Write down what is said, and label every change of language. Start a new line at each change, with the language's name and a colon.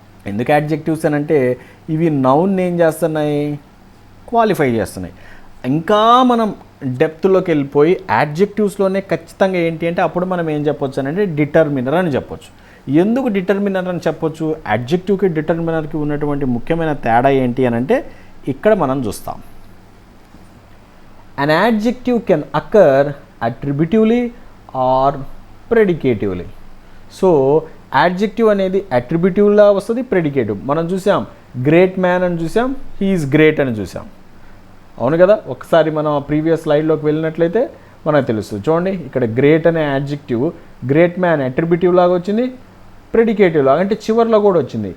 Telugu: ఎందుకు అడ్జెక్టివ్స్ అని అంటే ఇవి నౌన్ ఏం చేస్తున్నాయి? క్వాలిఫై చేస్తున్నాయి. ఇంకా మనం డెప్త్లోకి వెళ్ళిపోయి అడ్జెక్టివ్స్లోనే ఖచ్చితంగా ఏంటి అంటే అప్పుడు మనం ఏం చెప్పొచ్చు అని అంటే డిటర్మినర్ అని చెప్పొచ్చు. ఎందుకు డిటర్మినర్ అని చెప్పొచ్చు? అడ్జెక్టివ్కి డిటర్మినర్కి ఉన్నటువంటి ముఖ్యమైన తేడా ఏంటి అని అంటే ఇక్కడ మనం చూస్తాం.
English: An adjective can occur attributively or predicatively.
Telugu: So adjective అనేది అట్రిబ్యూటివ్లా వస్తుంది, ప్రెడికేటివ్. మనం చూసాం గ్రేట్ మ్యాన్ అని చూసాం,
English: he is great
Telugu: అని చూసాం. అవును కదా? ఒకసారి మనం ప్రీవియస్ స్లైడ్లోకి వెళ్ళినట్లయితే మనకు తెలుస్తుంది. చూడండి, ఇక్కడ గ్రేట్ అనే యాడ్జెక్టివ్ గ్రేట్ మ్యాన్ అట్రిబ్యూటివ్ లాగా వచ్చింది, ప్రెడికేటివ్ లాగా అంటే చివర్లో కూడా వచ్చింది.